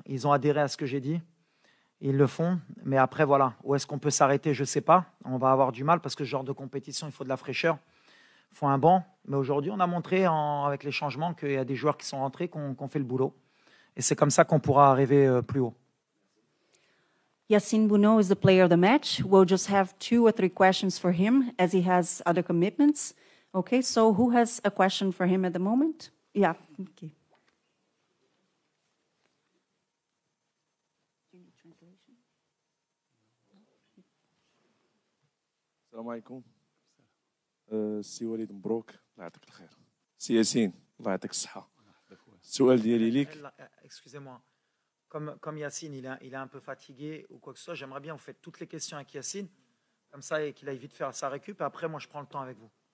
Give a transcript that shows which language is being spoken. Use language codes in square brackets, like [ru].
[fr] Ils ont adhéré à ce que j'ai dit. Ils le font. Mais après, voilà, où est-ce qu'on peut s'arrêter? Je ne sais pas. On va avoir du mal parce que ce genre de compétition, il faut de la fraîcheur. Il faut un banc. Mais aujourd'hui, on a montré avec les changements qu'il y a des joueurs qui sont rentrés, qu'on fait le boulot. Et c'est comme ça qu'on pourra arriver plus haut. [en] Yassine Bounou is the player of the match. We'll just have 2 or 3 questions for him as he has other commitments. Okay, so who has a question for him at the moment? Yeah, okay. [ar] السلام عليكم. سي وليد مبروك الله يعطيك الخير. سي ياسين الله يعطيك الصحة. السؤال ديالي ليك. [fr] Excusez-moi. Comme Yassine, il est un peu fatigué ou quoi que ce soit, j'aimerais bien vous faites toutes les questions avec Yassine, comme ça, et qu'il aille vite faire sa récup. Et après, moi, je prends le temps avec vous.